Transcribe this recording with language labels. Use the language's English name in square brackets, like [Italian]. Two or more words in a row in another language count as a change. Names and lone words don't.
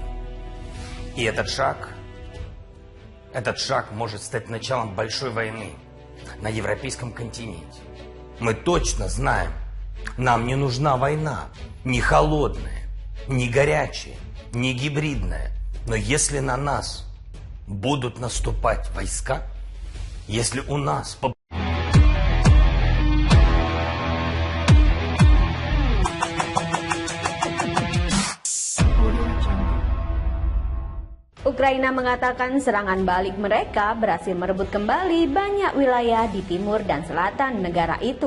[Russian] И этот шаг может стать началом большой войны на европейском континенте. Мы точно знаем, нам не нужна война, не холодная, не горячая, не гибридная. Но если на нас будут наступать войска, если у нас... [Indonesian] Ukraina mengatakan serangan balik mereka berhasil merebut kembali banyak wilayah di timur dan selatan negara itu.